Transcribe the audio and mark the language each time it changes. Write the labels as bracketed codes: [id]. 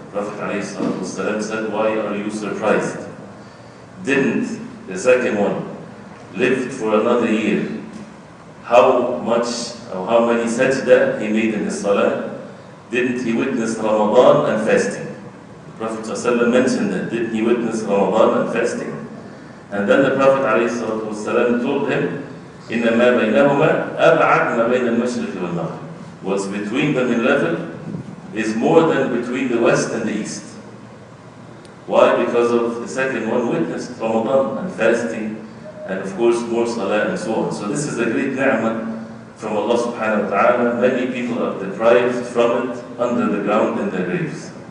[en] The Prophet ﷺ said, "Why are you surprised? Didn't the second one lived for another year? How much or how many sajda he made in his salah? Didn't he witness Ramadan and fasting?" The Prophet ﷺ mentioned that. Didn't he witness Ramadan and fasting? And then the Prophet ﷺ told him, [ar] إنما بينهما أبعد ما بين المشرق والمغرب. [en] What's between them in level is more than between the west and the east. Why? Because of the second one witnessed Ramadan and fasting, and of course more salah and so on. So this is a great ni'mah from Allah subhanahu wa ta'ala. Many people are deprived from it under the ground in their graves.